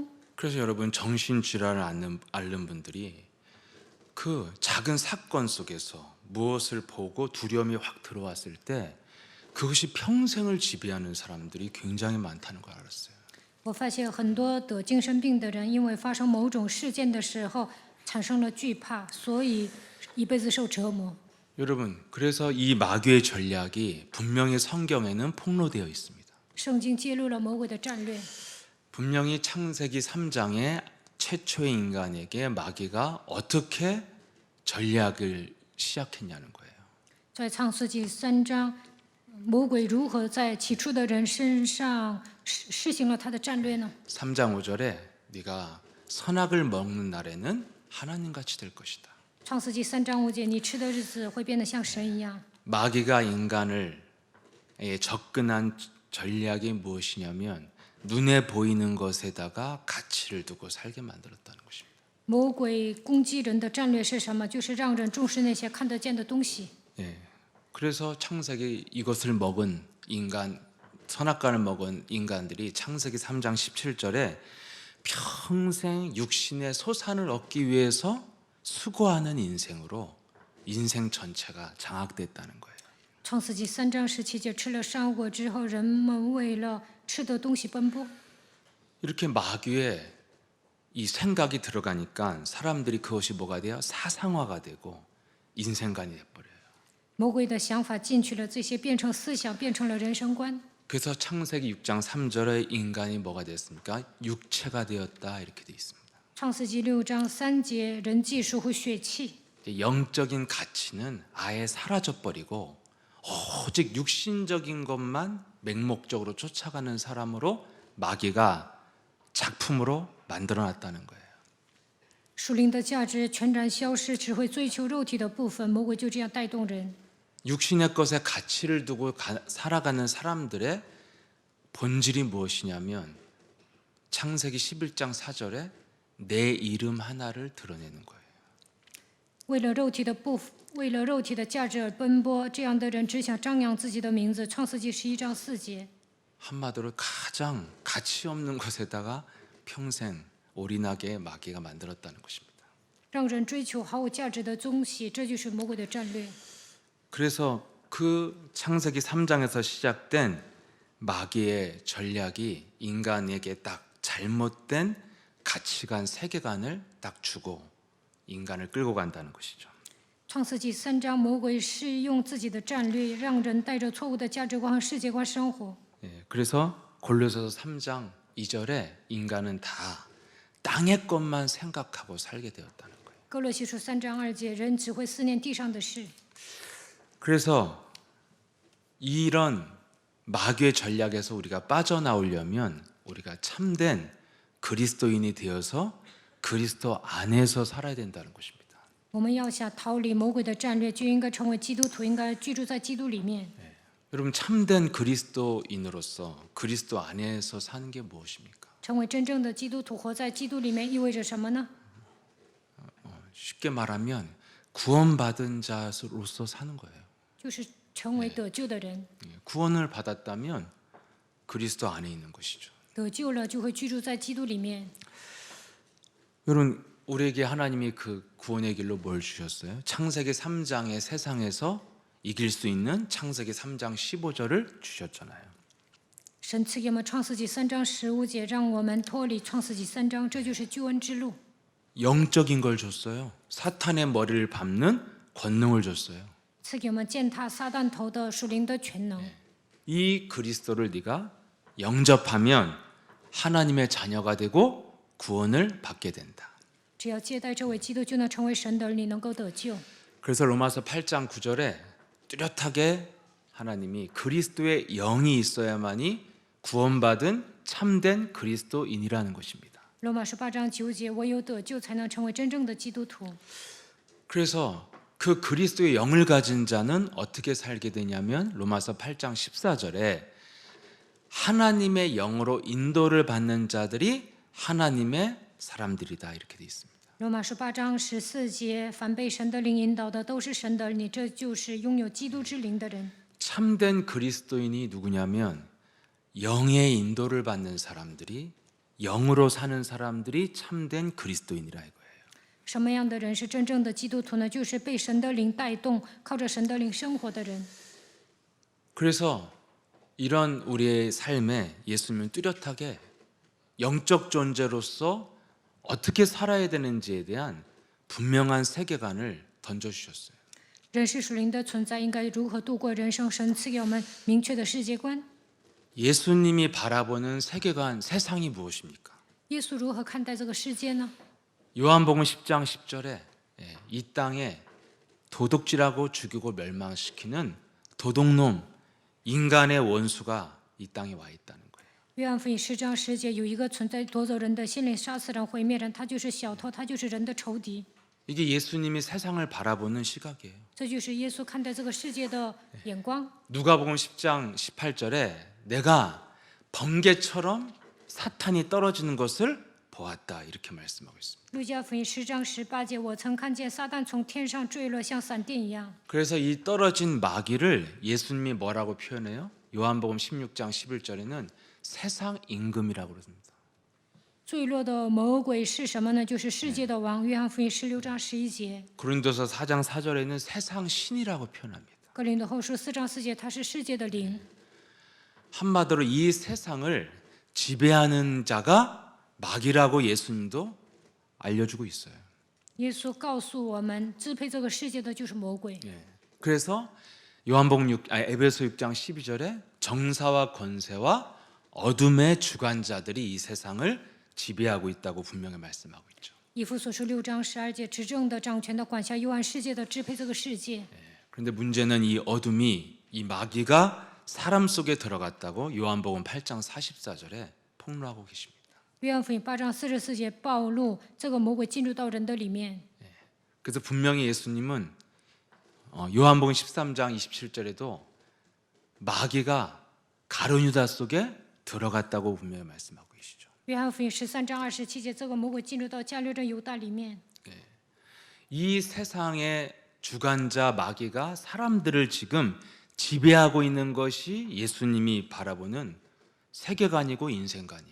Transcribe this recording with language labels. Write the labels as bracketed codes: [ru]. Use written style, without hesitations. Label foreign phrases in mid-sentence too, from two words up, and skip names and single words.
[ko] 그래서 여러분 정신질환을 앓는 분들이 그 작은 사건 속에서 무엇을 보고 두려움이 확 들어왔을 때 그것이 평생을 지배하는 사람들이 굉장히 많다는 걸 알았어요. [zh] 我发现很多得精神病的人，因为发生某种事件的时候产生了惧怕，所以一辈子受折磨。 [ko] 여러분 그래서 이 마귀의 전략이 분명히 성경에는 폭로되어 있습니다. [zh] 圣经揭露了魔鬼的战略。 [ko] 분명히 창세기 3장에 최초의 인간에게 마귀가 어떻게 전략을 시작했냐는 거예요. [zh] 在创世纪3章，魔鬼如何在起初的人身上施行了他的战略呢？ [ko] 3장 5절에 네가 선악을 먹는 날에는 하나님같이 될 것이다. [zh] 创世纪3章5节，你吃的日子会变得像神一样。 [ko] 마귀가 인간을 접근한 전략이 무엇이냐면 눈에 보이는 것에다가 가치를 두고 살게 만들었다는 것입니다. [zh] 魔鬼攻击人的战略是什么？就是让人重视那些看得见的东西。 [ko] 그래서 창세기 이것을 먹은 인간 선악과를 먹은 인간들이 창세기 3장 17절에 평생 육신의 소산을 얻기 위해서 수고하는 인생으로 인생 전체가 장악됐다는 거예요. [zh] 创世纪3章17节，吃了善恶之后，人们为了吃的东西奔波。 [ko] 이렇게 마귀의 이 생각이 들어가니까 사람들이 그것이 뭐가 돼요? 사상화가 되고 인생관이 돼버려요. [zh] 魔鬼的想法进去了，这些变成思想，变成了人生观。 [ko] 그래서 창세기 6장 3절에 인간이 뭐가 됐습니까? 육체가 되었다 이렇게 돼 있습니다. [zh] 创世纪6章3节，人既属乎血气， [ko] 영적인 가치는 아예 사라져버리고 오직 육신적인 것만 맹목적으로 쫓아가는 사람으로 마귀가 작품으로 만들어놨다는 거예요. [zh] 属灵的价值全然消失，只会追求肉体的部分。魔鬼就这样带动人。 [ko] 육신의 것에 가치를 두고 살아가는 사람들의 본질이 무엇이냐면 창세기 11장 4절에 내 이름 하나를 드러내는 거예요. [zh] 为了肉体的价值而奔波，这样的人只想张扬自己的名字。创世纪11章4节。 [ko] 한마디로 가장 가치 없는 것에다가 평생 올인하게 마귀가 만들었다는 것입니다. [zh] 让人追求毫无价值的东西，这就是魔鬼的战略。 [ko] 그래서 그 창세기 3장에서 시작된 마귀의 전략이 인간에게 딱 잘못된 가치관, 세계관을 딱 주고 인간을 끌고 간다는 것이죠. [zh] 创世纪3章，魔鬼是用自己的战略，让人带着错误的价值观和世界观生活。 [ko] 그래서 골로새서 3장 2절에 인간은 다 땅의 것만 생각하고 살게 되었다는 거예요. [zh] 哥罗西书3章2节，人只会思念地上的事。 [ko] 그래서 이런 마귀의 전략에서 우리가 빠져나오려면 우리가 참된 그리스도인이 되어서 그리스도 안에서 살아야 된다는 것입니다. [zh] 我们要想逃离魔鬼的战略，就应该成为基督徒，应该居住在基督里面。 [ko] 여러분 참된 그리스도인으로서 그리스도 안에서 사는 게 무엇입니까? [zh] 成为真正的基督徒，活在基督里面意味着什么呢？ [ko] 쉽게 말하면 구원받은 자로서 사는 거예요. [zh] 就是成为得救的人。 [ko] 구원을 받았다면 그리스도 안에 있는 것이죠. [zh] 得救了就会居住在基督里面。 [ko] 여러분 우리에게 하나님이 그 구원의 길로 뭘 주셨어요? 창세기 3장의 세상에서 이길 수 있는 창세기 3장 15절을 주셨잖아요. [zh] 神赐给我们创世纪3章15节，让我们脱离创世纪3章，这就是救恩之路。 [ko] 영적인 걸 줬어요. 사탄의 머리를 밟는 권능을 줬어요. [zh] 赐给我们践踏撒旦头的属灵的全能。 [ko] 이 그리스도를 네가 영접하면 하나님의 자녀가 되고 구원을 받게 된다. [zh] 只要接待这位基督，就能成为神的儿女，能够得救。 [ko] 그래서 로마서 8장 9절에 뚜렷하게 하나님이 그리스도의 영이 있어야만이 구원받은 참된 그리스도인이라는 것입니다. [zh] 罗马书8章9节，唯有得救，才能成为真正的基督徒。 [ko] 그래서 그 그리스도의 영을 가진 자는 어떻게 살게 되냐면 로마서 8장 14절에 하나님의 영으로 인도를 받는 자들이 하나님의 사람들이다 이렇게 돼 있습니다. [zh] 罗马书8章14节，凡被神的灵引导的，都是神的儿女，这就是拥有基督之灵的人。 [ko] 참된 그리스도인이 누구냐면 영의 인도를 받는 사람들이 영으로 사는 사람들이 참된 그리스도인이라 이거예요. [zh] 什么样的人是真正的基督徒呢？就是被神的灵带动，靠着神的灵生活的人。 [ko] 그래서 이런 우리의 삶에 예수님은 뚜렷하게 영적 존재로서 어떻게 살아야 되는지에 대한 분명한 세계관을 던져주셨어요. [zh] 人是属灵的存在，应该如何度过人生？神赐给我们明确的世界观。 [ko] 예수님이 바라보는 세계관, 세상이 무엇입니까? [zh] 耶稣如何看待这个世界呢？ [ko] 요한복음 10장 10절에 이 땅에 도둑질하고 죽이고 멸망시키는 도둑놈, 인간의 원수가 이 땅에 와 있다는 거예요. [zh] 约翰福音10章10节，有一个存在夺走人的心灵，杀死人、毁灭人，他就是小偷，他就是人的仇敌。 [ko] 이게 예수님이 세상을 바라보는 시각이에요. [zh] 这就是耶稣看待这个世界的眼光。 [ko] 누가복음 10장 18절에 내가 번개처럼 사탄이 떨어지는 것을 보았다 이렇게 말씀하고 있습니다. [zh] 路加福音10章18节，我曾看见撒旦从天上坠落，像闪电一样。 [ko] 그래서 이 떨어진 마귀를 예수님이 뭐라고 표현해요? 요한복음 16장 11절에는 세상 임금이라고 그럽니다. [zh] 坠落的魔鬼是什么呢？就是世界的王。约翰福音16章11节， [ko] 고린도서 4장 4절에는 세상 신이라고 표현합니다. [zh] 哥林多后书4章4节，他是世界的灵。 [ko] 한마디로 이 세상을 지배하는 자가 마귀라고 예수님도 알려주고 있어요. [zh] 耶稣告诉我们，支配这个世界的就是魔鬼。 [ko] 그래서 에베소 6장 12절에 정사와 권세와 어둠의 주관자들이 이 세상을 지배하고 있다고 분명히 말씀하고 있죠. [zh] 以弗所书6章12节，执政的、掌权的、管辖幽暗世界的，支配这个世界。 [ko] 그런데 문제는 이 어둠이 이 마귀가 사람 속에 들어갔다고 요한복음 8장 44절에 폭로하고 계십니다. [zh] 约翰福音8章44节暴露这个魔鬼进入到人的里面。 [ko] 그래서 분명히 예수님은 요한복음 13장 27절에도 마귀가 가룟 유다 속에 들어갔다고 분명히 말씀하고 계시죠. [zh] 约翰福音13章27节，这个魔鬼进入到加略人犹大里面。 [ko] 이 세상의 주관자 마귀가 사람들을 지금 지배하고 있는 것이 예수님이 바라보는 세계관이고 인생관이에요.